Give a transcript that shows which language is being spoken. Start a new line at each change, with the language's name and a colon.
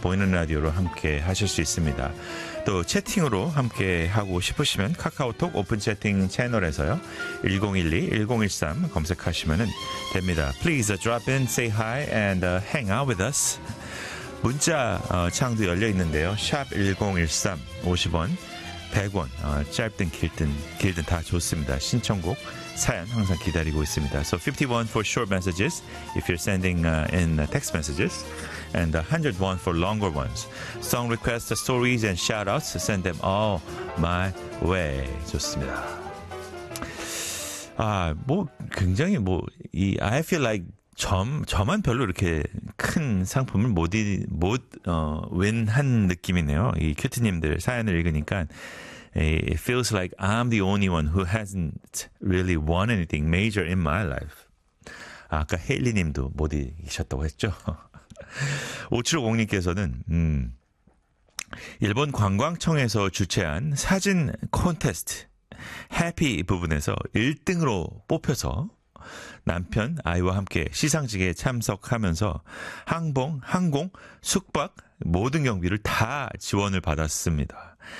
Korean: 보이는 라디오로 함께 하실 수 있습니다. 또 채팅으로 함께하고 싶으시면 카카오톡 오픈 채팅 채널에서요. 1012-1013 검색하시면 됩니다.
English: Please drop in, say hi, and hang out with us.
Korean: 문자 창도 열려있는데요. 샵 1013, 50원, 100원, 짧든 길든 다 좋습니다. 신청곡, 사연 항상 기다리고 있습니다.
English: So 51 for short messages, if you're sending in text messages, and 100 won for longer ones. Song requests, stories, and shoutouts, send them all my way.
Korean: 좋습니다. 아, 뭐 굉장히 뭐 이
English: I feel like
Korean: 저만 별로 이렇게 큰 상품을 못
English: win
Korean: 한 느낌이네요. 이 큐티님들 사연을 읽으니까
English: it feels like I'm the only one who hasn't really won anything major in my life.
Korean: 아, 아까 헤일리님도 못 이기셨다고 했죠. 5750님께서는 일본 관광청에서 주최한 사진 콘테스트 해피 부분에서 1등으로 뽑혀서 남편 아이와 함께 시상식에 참석하면서 항공 숙박 모든 경비를 다 지원을 받았습니다.